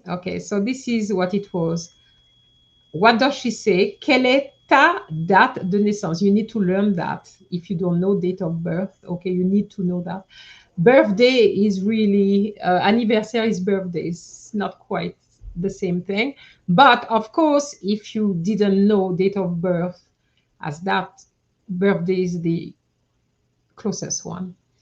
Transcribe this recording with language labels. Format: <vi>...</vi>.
<en>Okay, so this is what it was. What does she say?</en> <fr>Quelle est ta date de naissance?</fr> <en>You need to learn that. If you don't know date of birth, okay, you need to know that. Birthday is really, anniversary is birthday. It's not quite the same thing. But of course, if you didn't know date of birth, as that birthday is the closest one.</en>